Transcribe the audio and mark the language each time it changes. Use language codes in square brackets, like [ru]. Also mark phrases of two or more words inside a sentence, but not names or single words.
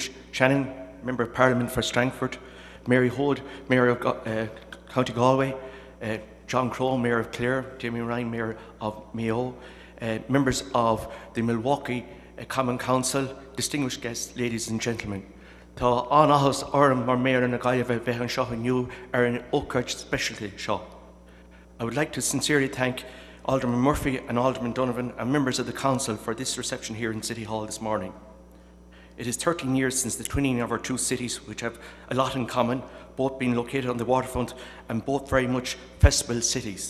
[en] Shannon, Member of Parliament for Strangford, Mary Hood, Mayor of County Galway, John Crow, Mayor of Clare, Jamie Ryan, Mayor of Mayo, members of the Milwaukee Common Council, distinguished guests, ladies and gentlemen. [ga] Tá an áthas orm mar mayor na Gaillimh bheith an seo inniu an ócáid specialty seo. [en] I would like to sincerely thank Alderman Murphy and Alderman Donovan and members of the Council for this reception here in City Hall this morning. It is 13 years since the twinning of our 2 cities, which have a lot in common, both being located on the waterfront and both very much festival cities.